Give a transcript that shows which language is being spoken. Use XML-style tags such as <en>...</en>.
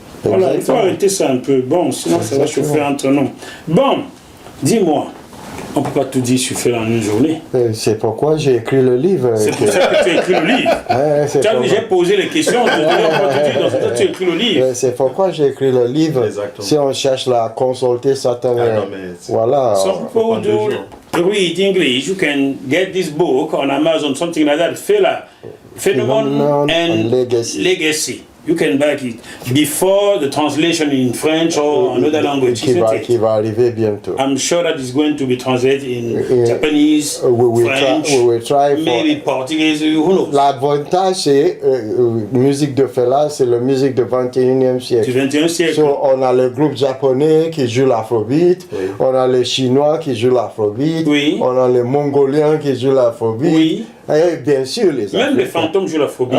<fr>Voilà, il faut arrêter ça un peu. Bon, sinon ça va chauffer entre nous. Bon, dis-moi. On ne peut pas tout dire suffire en une journée. C'est pourquoi j'ai écrit le livre. C'est pour ça que tu as écrit le livre. J'ai posé les questions, tu as écrit le livre. C'est pourquoi j'ai écrit le livre. Exactement. Si on cherche à consulter certains... voilà.</fr> <en>Some people do read English. You can get this book on Amazon, something like that. Phenomenon and Legacy. You can back it before the translation in French or another language.</en> <fr>Qui va arriver bientôt.</fr> <en>I'm sure that it's going to be translated in Japanese, French, we will try maybe Portuguese, who knows.</en> <fr>L'avantage, c'est musique de Fela, c'est la musique du 21e siècle. Du 21e siècle. So, on a le groupe japonais qui joue l'afrobeat, on a les Chinois qui jouent l'afrobeat, on a les Mongoliens qui jouent l'afrobeat. Et bien sûr, même les fantômes jouent l'afrobeat.</fr>